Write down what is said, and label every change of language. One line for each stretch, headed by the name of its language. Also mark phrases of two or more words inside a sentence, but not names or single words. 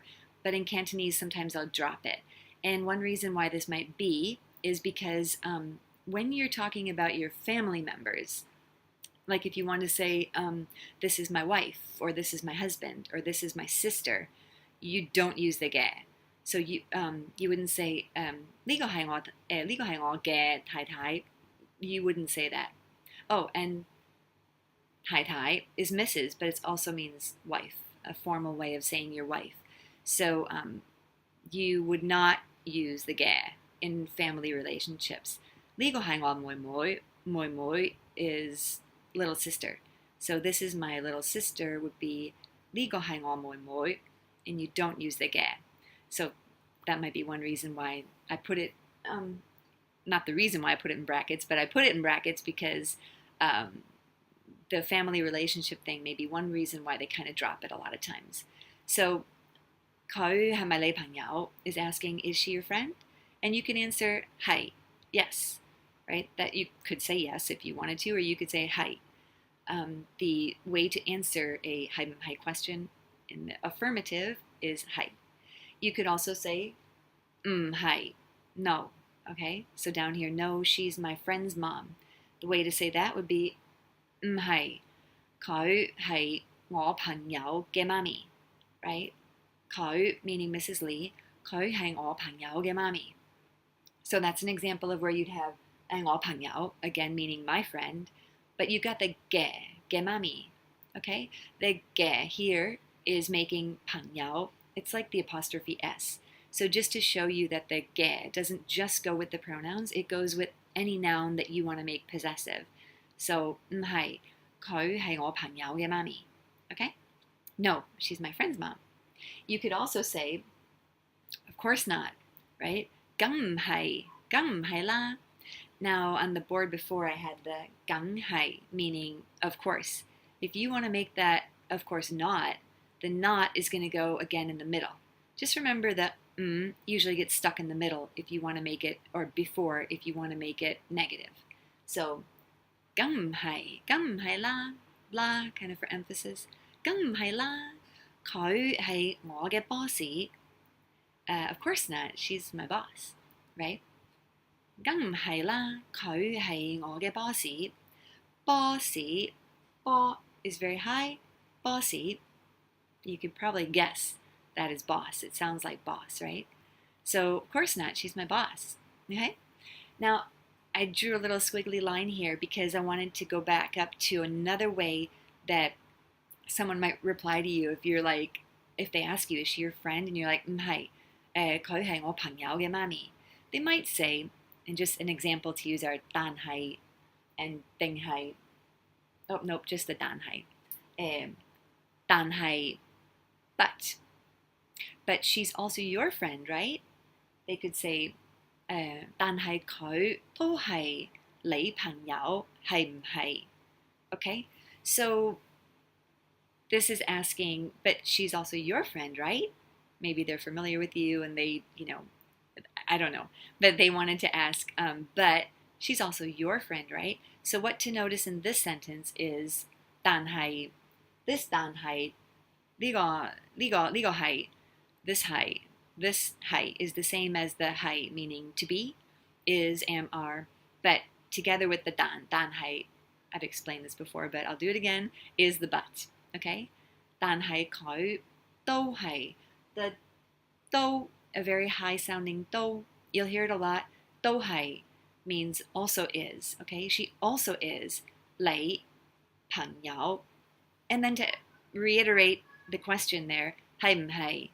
English: But in Cantonese, sometimes I'll drop it. And one reason why this might be is because when you're talking about your family members, like if you want to say, this is my wife, or this is my husband, or this is my sister, you don't use the ge. So you wouldn't say,
Cantonese: 呢個係我嘅太太.
English: You wouldn't say that. Oh, and 太太 is Mrs., but it also means wife, a formal way of saying your wife. So you would not use the ge in family relationships.
Cantonese: 呢個係我妹妹
English: is little sister. So this is my little sister would be
Cantonese: 呢個係我妹妹,
English: and you don't use the ge. So that might be one reason why I put it, not the reason why I put it in brackets, but I put it in brackets because the family relationship thing may be one reason why they kind of drop it a lot of times. So
Cantonese: 佢係咪你朋友
English: is asking, is she your friend? And you can answer 係, yes, right? That you could say yes if you wanted to, or you could say 係. The way to answer a 係唔係 question in the affirmative is 係. You could also say 唔係, no, okay? So down here, no, she's my friend's mom. The way to say that would be
Cantonese: 唔係，佢係我朋友嘅媽咪,
English: right? 佢 meaning Mrs. Lee,
Cantonese: 佢係我朋友嘅媽咪.
English: So that's an example of where you'd have
Cantonese: 我朋友,
English: again meaning my friend, but you got the ge 媽咪, okay? The ge here is making 朋友. It's like the apostrophe S. So just to show you that the ge doesn't just go with the pronouns, it goes with any noun that you want to make possessive.
Cantonese: So 唔係，佢係我朋友嘅媽咪.
English: Okay? No, she's my friend's mom. You could also say, of course not, right?
Cantonese: 梗唔係啦.
English: Now on the board before I had the 梗係, meaning of course. If you want to make that of course not, the not is going to go again in the middle. Just remember that usually gets stuck in the middle if you want to make it, or before if you want to make it negative.
Cantonese: So 梗唔係啦,
English: blah, kind of for emphasis.
Cantonese: 梗唔係啦, 佢係我嘅 boss.
English: Of course not, she's my boss, right?
Cantonese: 梗唔係啦, 佢係我嘅 boss.
English: Bo is very high, bossy. You could probably guess that is boss. It sounds like boss, right? So, of course not, she's my boss, okay? Now, I drew a little squiggly line here because I wanted to go back up to another way that someone might reply to you if they ask you, is she your friend? And you're like,
Cantonese: 唔係, 佢係我朋友嘅媽咪.
English: They might say, and just an example to use are 但係 and 定係. Oh, nope, just the 但係. 但係, but she's also your friend, right? They could say,
Cantonese: 但係佢都係你朋友，係唔係?
English: Okay? So this is asking, but she's also your friend, right? Maybe they're familiar with you and they, I don't know. But they wanted to ask, but she's also your friend, right? So what to notice in this sentence is 但係, this 但係,
Cantonese: 呢個係,
English: this 係, this 係 is the same as the 係 meaning to be, is, am, are, but together with the 但係, I've explained this before, but I'll do it again, is the but, okay?
Cantonese: 但係佢都係,
English: the 都, a very high sounding 都, you'll hear it a lot, 都係 means also is, okay? She also is
Cantonese: 你朋友.
English: And then to reiterate the question there,
Cantonese: 係唔係?